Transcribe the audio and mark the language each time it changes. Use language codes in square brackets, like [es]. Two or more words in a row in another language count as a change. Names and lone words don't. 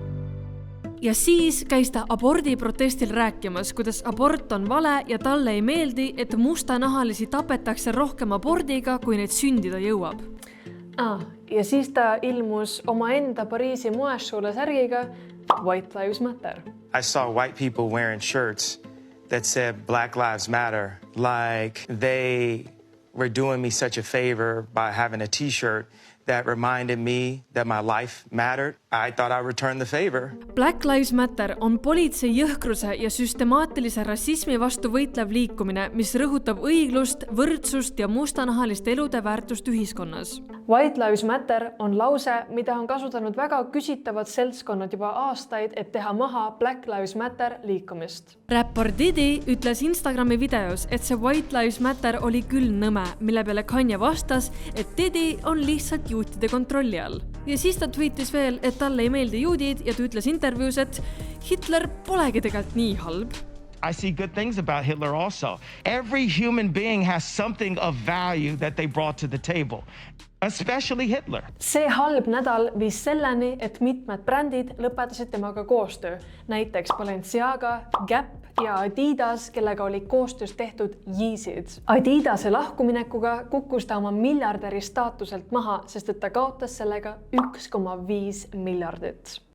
[et] Ja siis käis ta abordiprotestil rääkimas, kuidas abort on vale ja talle ei meeldi, et mustanahalisi tapetakse rohkem abordiga, kui neid sündida jõuab. Ja siis ta ilmus omaenda Pariisi moessuule särgiga White Lives Matter. [en] I saw white people wearing shirts that said Black Lives Matter, like they were doing me such a favor by having a t-shirt that reminded me that my life mattered. I thought I returned the favor. [et] Black Lives Matter on politsei jõhkruse ja süstemaatilise rassismi vastu võitlev liikumine, mis rõhutab õiglust, võrdsust ja mustanahaliste elude väärtust ühiskonnas. White Lives Matter on lause, mida on kasutanud väga küsitavad seltskonnad juba aastaid, et teha maha Black Lives Matter liikumist. Räppar Diddy ütles Instagrami videos, et see White Lives Matter oli küll nõme, mille peale Kanye vastas, et Diddy on lihtsalt juutide kontrolli all. Ja siis ta tweetis veel, et talle ei meeldi juudid ja ta ütles intervjuus, et Hitler polegi tegelikult nii halb. [en] I see good things about Hitler also. Every human being has something of value that they brought to the table, especially Hitler. [et] See halb nädal viis selleni, et mitmed brändid lõpetasid temaga koostöö. Näiteks Balenciaga, Gap ja Adidas, kellega oli koostöös tehtud Yeezid. Adidase lahkuminekuga kukkus ta oma miljardäri staatuselt maha, sest et ta kaotas sellega 1,5 miljardit.